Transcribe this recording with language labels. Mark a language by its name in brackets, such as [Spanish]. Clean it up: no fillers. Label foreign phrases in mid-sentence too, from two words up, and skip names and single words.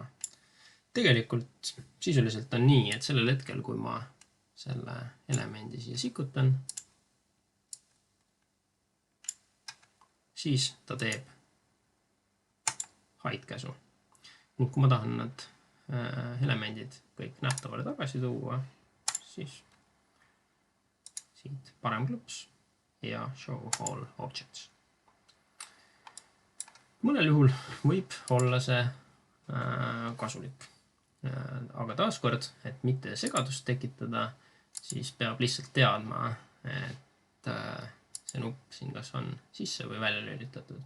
[Estonian] Tegelikult sisuliselt on nii, et sellel hetkel, kui ma selle elemendi siia sikutan, siis ta teeb hide käsu. Ning kui ma tahan nad elemendid kõik nähtavale tagasi tuua, siis siit parem klõps ja [English] show all objects. [Estonian] Mõnel juhul võib olla see kasulik. Aga taaskord, et mitte segadust tekitada, siis peab lihtsalt teadma, et see nupp siin kas on sisse või välja lülitatud.